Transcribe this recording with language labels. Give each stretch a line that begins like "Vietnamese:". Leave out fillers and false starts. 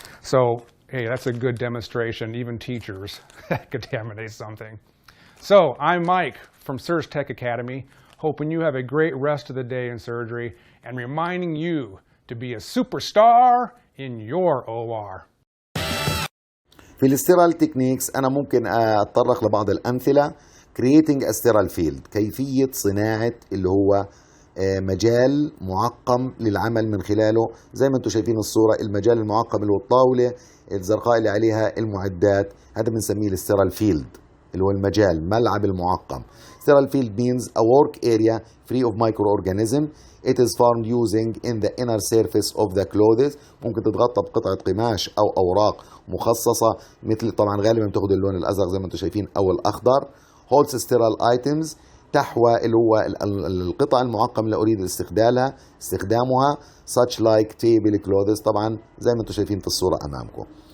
English: So, hey, that's a good demonstration. Even teachers contaminate something. So, I'm Mike from Surg Tech Academy, hoping you have a great rest of the day in surgery and reminding you to be a superstar in your OR.
Arabic: في الستيرال تكنيكس أنا ممكن أتطرق لبعض الأمثلة.
English: creating a sterile field،
Arabic: كيفية صناعة اللي هو مجال معقم للعمل من خلاله. زي ما انتم شايفين الصورة، المجال المعقم اللي هو الطاولة الزرقاء اللي عليها المعدات، هذا بنسميه الستيرال فيلد اللي هو المجال، ملعب المعقم.
English: sterile field means a work area free of microorganism. It is formed using in the inner surface of the clothes.
Arabic: ممكن تتغطى بقطعة قماش أو أوراق مخصصة، مثل طبعا غالبا بتاخد اللون الأزرق زي ما انتم شايفين أو الأخضر.
English: holds sterile items،
Arabic: تحوى اللي هو القطع المعقم اللي أريد استخدامها
English: such like table clothes،
Arabic: طبعا زي ما انتم شايفين في الصورة أمامكم.